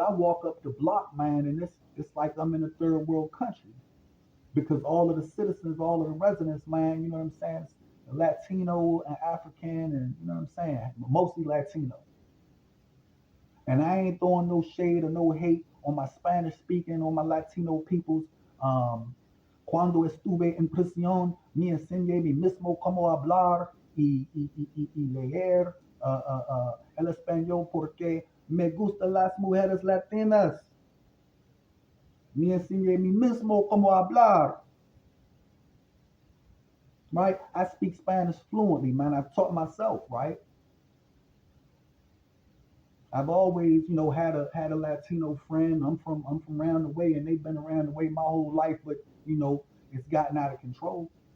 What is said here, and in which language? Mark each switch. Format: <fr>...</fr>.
<en>But I walk up the block, man, and it's like I'm in a third world country because all of the citizens, all of the residents, man, you know what I'm saying, Latino and African, and you know what I'm saying, mostly Latino. And I ain't throwing no shade or no hate on my Spanish speaking, on my Latino peoples.</en> <es>Cuando estuve en prisión, me enseñé mi mismo cómo hablar y leer el español porque me gustan las mujeres latinas. Me enseñé mi mismo cómo hablar.</es> <en>Right? I speak Spanish fluently, man. I've taught myself, right? I've always, you know, had a Latino friend. I'm from around the way, and they've been around the way my whole life. But you know, it's gotten out of control.</en>